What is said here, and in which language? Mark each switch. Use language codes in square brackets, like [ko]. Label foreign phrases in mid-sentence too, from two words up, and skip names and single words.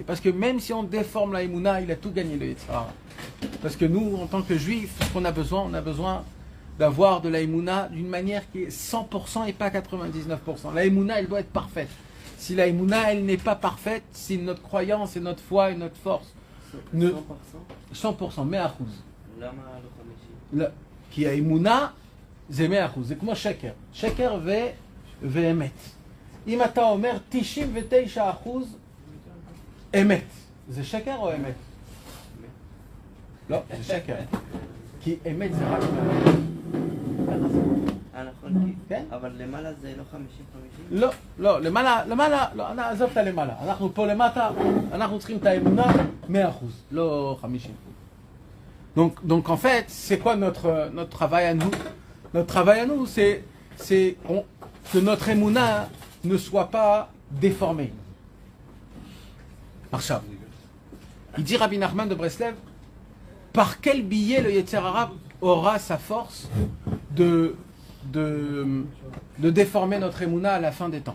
[fr] Parce que même si on déforme la Emouna, il a tout gagné le [he] יצר הרע. [fr] Parce que nous, en tant que juifs, ce qu'on a besoin, d'avoir de la Emouna d'une manière qui est 100% et pas 99%. La Emouna, elle doit être parfaite. Si la Emouna, elle n'est pas parfaite, si notre croyance et notre foi et notre force... 100%, 100%, [he] כי האמונה זה 100%, זה כמו שקר. שקר ואמת. אם אתה אומר 99% אמת, זה שקר או אמת? לא, זה שקר. כי אמת זה רק... נכון, כן? אבל למעלה זה לא 50-50? לא, למעלה, עזוב את הלמעלה. אנחנו פה למטה, אנחנו צריכים את האמונה 100%, לא 50%. [fr] Donc en fait, c'est quoi notre travail à nous? Notre travail à nous, c'est que notre émouna ne soit pas déformée. Marshab. Il dit Rabbi Nachman de Breslev, par quel billet le [he] יצר הרע [fr] aura sa force de déformer notre émouna à la fin des temps.